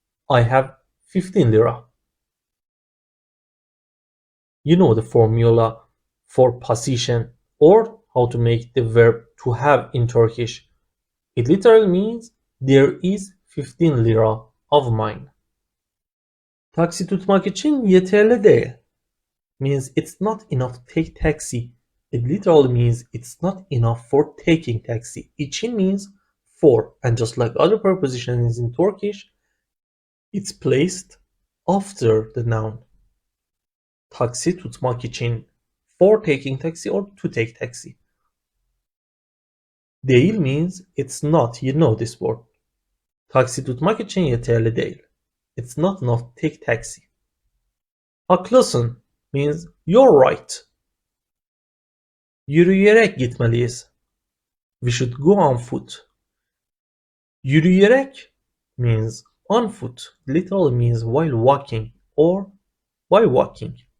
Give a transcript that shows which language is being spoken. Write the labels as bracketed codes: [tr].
[en] I have 15 lira. You know the formula for position or how to make the verb to have in Turkish. It literally means there is 15 lira of mine. [tr] Taksi tutmak için yeterli değil. [en] Means it's not enough to take taxi. It literally means it's not enough for taking taxi. İçin means for, and just like other prepositions in Turkish, it's placed after the noun. [tr] Taksi tutmak için, [en] for taking taxi or to take taxi. Değil means it's not, you know this word. [tr] Taksi tutmak için yeterli değil. [en] It's not enough to take taxi. Haklısın means you're right. [tr] Yürüyerek gitmeliyiz. [en] We should go on foot. Yürüyerek means on foot. Literally means while walking or Why walking?